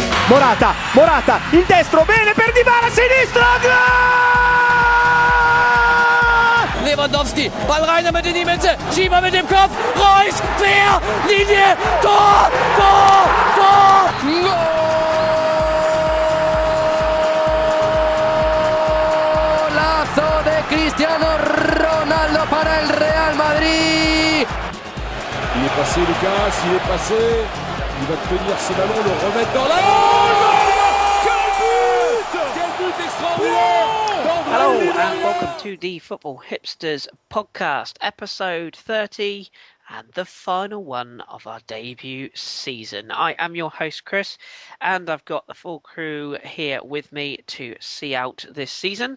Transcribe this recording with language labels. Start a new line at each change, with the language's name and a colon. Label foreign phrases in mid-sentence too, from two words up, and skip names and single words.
Italian: Morata, il destro, bene per Dybala, sinistro, gol!
German: Lewandowski, Ball rein damit in die Mitte, Schieber mit dem Kopf, Reus, quer, Linie, Tor!
Spanish: Golazo de Cristiano Ronaldo para el Real Madrid.
French: Il est passé Lucas, il est passé, il va tenir ce ballon, le remettre dans la... Quel but extraordinaire!
English: Hello and welcome to the Football Hipsters podcast, episode 30 and the final one of our debut season. I am your host Kris and I've got the full crew here with me to see out this season.